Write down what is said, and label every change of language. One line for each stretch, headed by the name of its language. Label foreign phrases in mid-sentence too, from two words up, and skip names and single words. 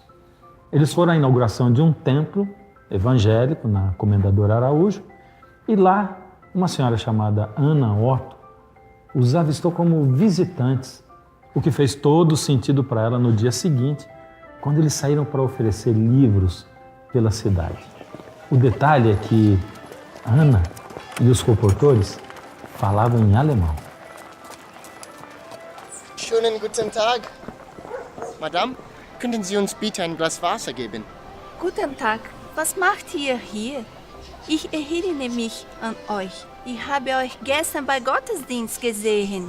Portuguese: Eles foram à inauguração de um templo evangélico na Comendador Araújo e lá uma senhora chamada Ana Otto os avistou como visitantes, o que fez todo sentido para ela no dia seguinte, quando eles saíram para oferecer livros pela cidade. O detalhe é que Ana e os comportores falavam em alemão.
German: Schönen guten Tag. Madame, könnten Sie uns bitte ein Glas Wasser geben? Guten Tag, was macht ihr hier? Ich erinnere mich an euch. Ich habe euch gestern bei Gottesdienst gesehen.